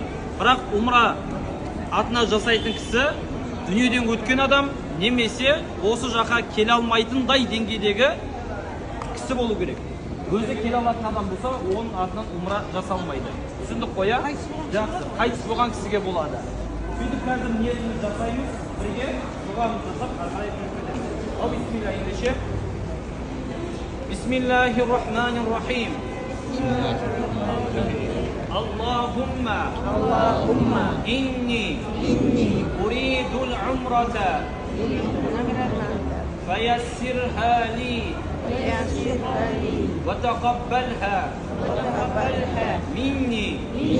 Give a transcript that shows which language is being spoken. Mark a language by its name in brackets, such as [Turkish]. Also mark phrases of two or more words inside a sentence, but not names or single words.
[Kazakh] Бірақ умра атына жасайтын кісі дүниеден өткен адам немесе осы жаққа келе алмайтындай деңгейдегі кісі болу керек. Өзі келе алатын адам болса, оның атынан умра жасалмайды. Түсіндік қой, иә? Жақсы. Қайтыс болған кісіге болады. Сөйтіп қазір ниетімізді жасаймыз, бірге дұғамызды жасап, қарай кетеміз. Ал бисмилля ендеше. [Arabic] بسم الله الرحمن الرحيم. اللهم إني أريد العمرة فيسرها لي وتقبلها مني.